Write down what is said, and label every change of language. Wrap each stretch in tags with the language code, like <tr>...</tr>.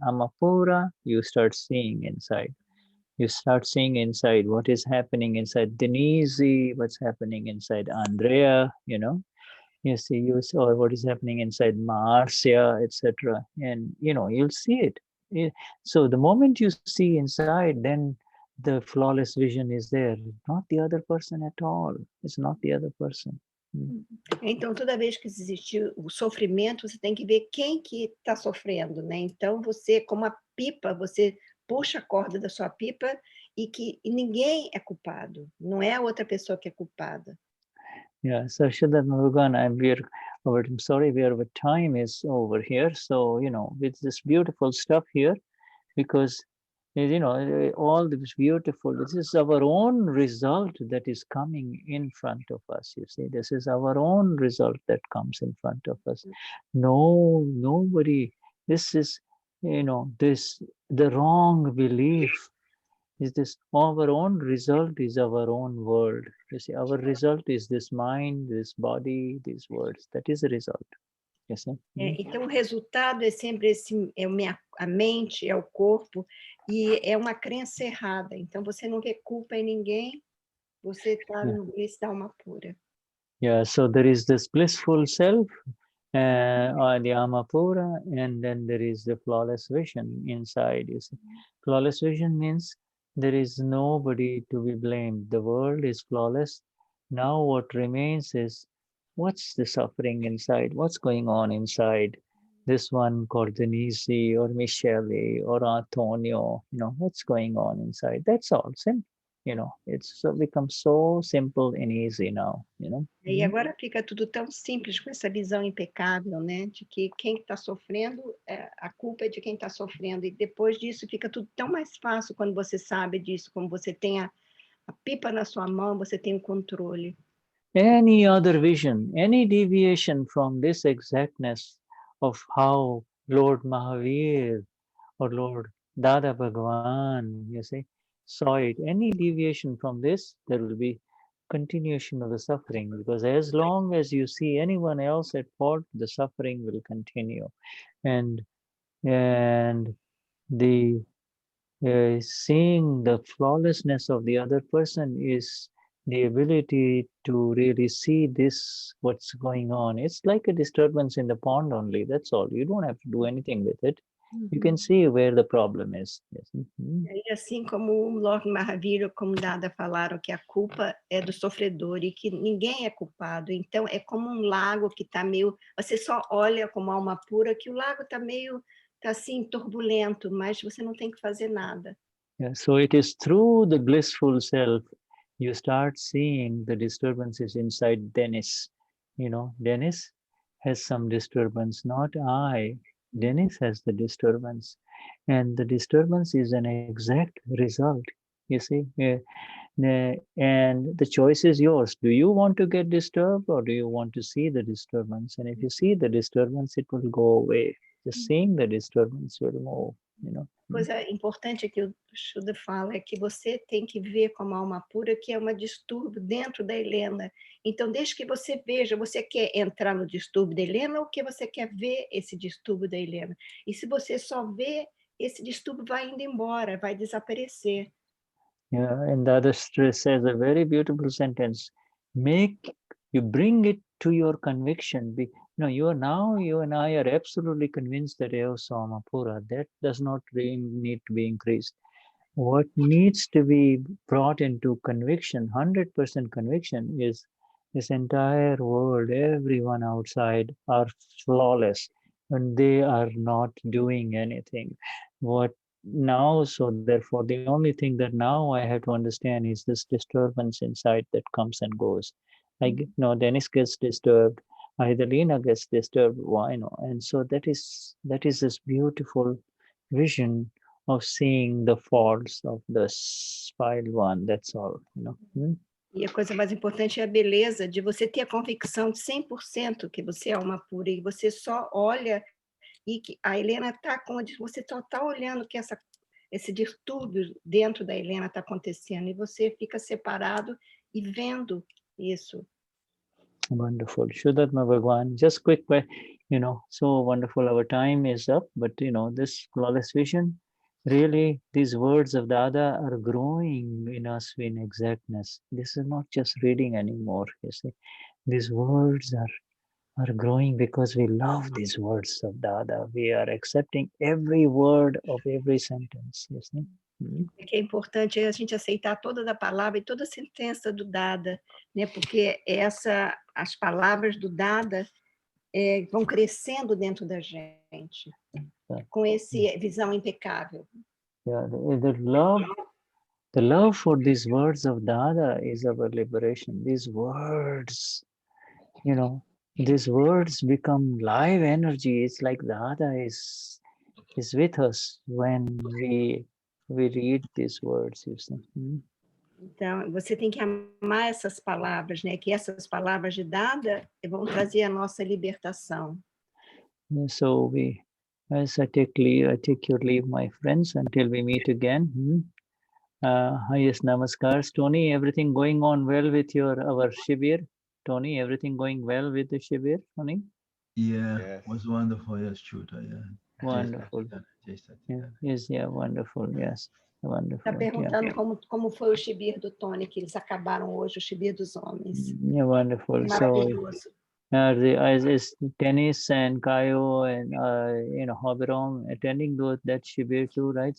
<en>Amapura, you start seeing inside. You start seeing inside what is happening inside Denise, what's happening inside Andrea, you see, or what is happening inside Marcia, etc. And you'll see it. So the moment you see inside, then the flawless vision is there. Not the other person at all. It's not the other person.</en> <pt>Então, toda vez que existe o sofrimento, você tem que ver quem que está sofrendo, né? Então, você, como a pipa, você puxa a corda da sua pipa e ninguém é culpado. Não é a outra pessoa que é culpada.</pt> <en>Yeah, so Shuddhatma Bhagavan, I'm sorry, our time is over here. So, with this beautiful stuff here, because, all this beautiful, this is our own result that is coming in front of us. You see, this is our own result that comes in front of us. Nobody, this is, the wrong belief is this, our own result is our own world. You see, our result is this mind, this body, these words. That is the result. You see?</en> <pt>Então, o resultado é sempre a mente, é o corpo, e é uma crença errada. Então, você não vê culpa em ninguém, você está no bliss da alma pura.</pt> <en>Yeah, so there is this blissful self, or the Amapura, and then there is the flawless vision inside. You see, flawless vision means there is nobody to be blamed. The world is flawless. Now what remains is, what's the suffering inside? What's going on inside? This one called Denise or Michele or Antonio, what's going on inside? That's all. It's become so simple and easy now,</en> <pt>E agora fica tudo tão simples com essa visão impecável, né? De que quem está sofrendo, a culpa é de quem está sofrendo. E depois disso fica tudo tão mais fácil quando você sabe disso, como você tem a pipa na sua mão, você tem o controle.</pt> <en>Any other vision, any deviation from this exactness of how Lord Mahavir or Lord Dada Bhagwan, you see, saw it, any deviation from this, there will be continuation of the suffering, because as long as you see anyone else at fault, the suffering will continue. And the seeing the flawlessness of the other person is the ability to really see this, what's going on. It's like a disturbance in the pond only, that's all. You don't have to do anything with it. You can see where the problem is. Yes.</en> <pt>E assim como o Lord Mahavira, como Dada falaram, que a culpa é do sofredor e que ninguém é culpado. Então, é como um lago que está meio... Você só olha como alma pura que o lago está meio... Está assim, turbulento, mas você não tem que fazer nada.</pt> <en>Yeah, so it is through the blissful self you start seeing the disturbances inside Dennis. Dennis has some disturbance, not I. Dennis has the disturbance. And the disturbance is an exact result, you see. And the choice is yours. Do you want to get disturbed or do you want to see the disturbance? And if you see the disturbance, it will go away. Just seeing the disturbance will move,</en> <pt>Coisa importante que o Shuddha fala é que você tem que ver como alma pura que é um distúrbio dentro da Helena. Então, desde que você veja, você quer entrar no distúrbio da Helena ou que você quer ver esse distúrbio da Helena? E se você só vê, esse distúrbio vai indo embora, vai desaparecer.</pt> <en>Yeah, and Dadashri says a very beautiful sentence. You bring it to your conviction. You and I are absolutely convinced that Eosama Pura, that does not really need to be increased. What needs to be brought into conviction, 100% conviction, is this entire world, everyone outside are flawless and they are not doing anything. So therefore, the only thing that now I have to understand is this disturbance inside that comes and goes. Dennis gets disturbed, Helena gets disturbed, and so that is this beautiful vision of seeing the faults of the filed one. That's all, you know.</en> <pt>E a coisa mais importante é a beleza de você ter a convicção de 100% que você é alma pura e você só olha e que a Helena está com você só está olhando que esse distúrbio dentro da Helena está acontecendo e você fica separado e vendo isso.</pt> <en>Wonderful. Shuddhatma Bhagwan, just quick, you know, so wonderful. Our time is up, but you know, this flawless vision, really, these words of Dada are growing in us in exactness. This is not just reading anymore, you see. These words are growing because we love these words of Dada. We are accepting every word of every sentence, you see.</en> <pt>O que é importante é a gente aceitar toda a palavra e toda a sentença do Dada, né? Porque as palavras do Dada vão crescendo dentro da gente, com essa visão impecável.</pt> <en>Yeah, the love for these words of Dada is our liberation. These words, you know, these words become live energy. It's like Dada is with us when we read these words, you see.</en> <pt>Então, você tem que amar essas palavras, né? Que essas palavras de Dada vão trazer a nossa libertação.</pt> <en>So as I take your leave, my friends, until we meet again. Highest namaskars. Tony, everything going on well with our shibir? Tony, everything going well with the shibir, Tony? Yeah, it was wonderful. Yes, Shuddha. Yeah. Wonderful. Wonderful. Yes, wonderful.</en> <pt>Está perguntando como foi o shibir do Tony, que eles acabaram hoje, o shibir dos homens.</pt> <en>Yeah, wonderful.</en> <pt>Maravilhoso.</pt> <en>Is Tennis and Kayo and Hobirom attending that shibir too, right?</en>